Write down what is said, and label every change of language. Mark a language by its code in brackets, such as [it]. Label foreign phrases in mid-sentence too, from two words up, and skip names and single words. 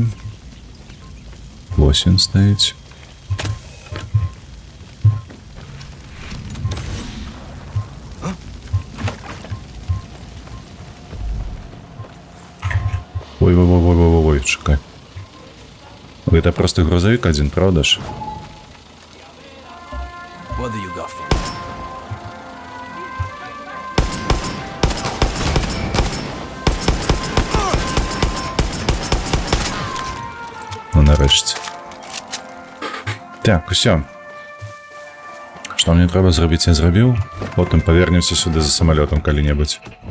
[be] Лосін стаіць. [uk] Ой, чекай. [ru] Это просто грузовик один, правда ж? [en] What do you got for? [uk] Ну, нарешті. Так, [be] усё. Што мне трэба зрабіць, я зрабіў. Потым павернемся сюды за самалётам калі-небудзь.